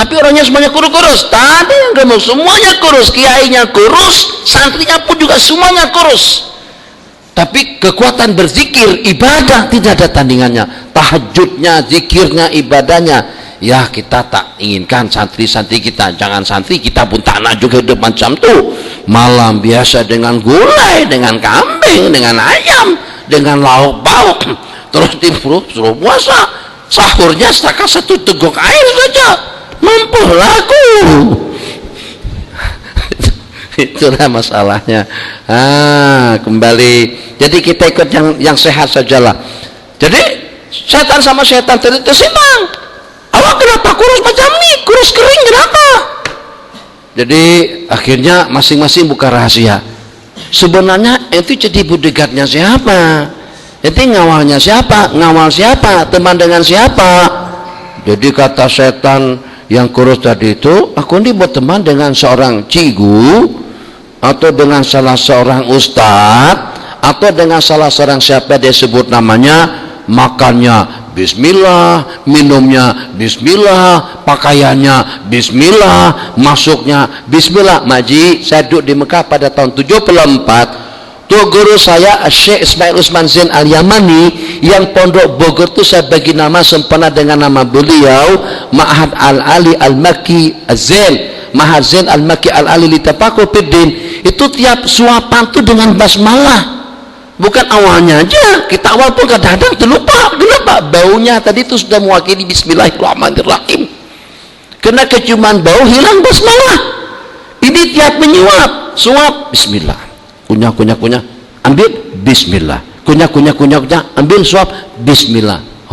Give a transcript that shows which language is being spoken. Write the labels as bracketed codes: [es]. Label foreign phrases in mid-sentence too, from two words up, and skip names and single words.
[ms] Tapi orangnya semuanya kurus. Tadi yang gemuk, semuanya kurus, kiainya kurus, santrinya pun juga semuanya kurus. Tapi kekuatan berzikir, ibadah tidak ada tandingannya. Tahajudnya, zikirnya, ibadahnya. Ya kita tak inginkan santri-santri kita, jangan santri kita pun tak nak juga hidup macam tu. Malam biasa dengan gulai, dengan kambing, dengan ayam, dengan lauk pauk, terus suruh puasa. Sahurnya setakat 1 teguk air saja, mampulah aku. Itulah masalahnya. Kembali. Jadi kita ikut yang sehat sajalah. Jadi setan sama setan tadi tersimbang. Awak kenapa kurus macam ni? Kurus kering kenapa? Jadi akhirnya masing-masing buka rahasia. Sebenarnya itu jadi bodyguardnya siapa? Itu ngawalnya siapa? Ngawal siapa? Teman dengan siapa? Jadi kata setan yang kurus tadi itu, aku ini buat teman dengan seorang cigu, atau dengan salah seorang ustadz, atau dengan salah seorang siapa dia sebut namanya, makannya bismillah, minumnya bismillah, pakaiannya bismillah, masuknya bismillah. Maji, saya duduk di Mekah pada tahun 74. Tuh guru saya Syekh Ismail Usman Zain Al-Yamani yang pondok Bogor itu saya bagi nama sempena dengan nama beliau Ma'had Al-Ali Al-Makki Az-Zain, Ma'had Zain Al-Makki Al-Ali Litafaqul Fiddin. Itu tiap suapan itu dengan basmalah. Bukan awalnya aja, kita awal pun kadang-kadang terlupa. Kenapa? Baunya tadi itu sudah mewakili bismillahirrahmanirrahim. Kena keciuman bau, hilang basmalah. Ini tiap menyuap, suap bismillah, kunyah, ambil bismillah, kunyah, ambil suap bismillah.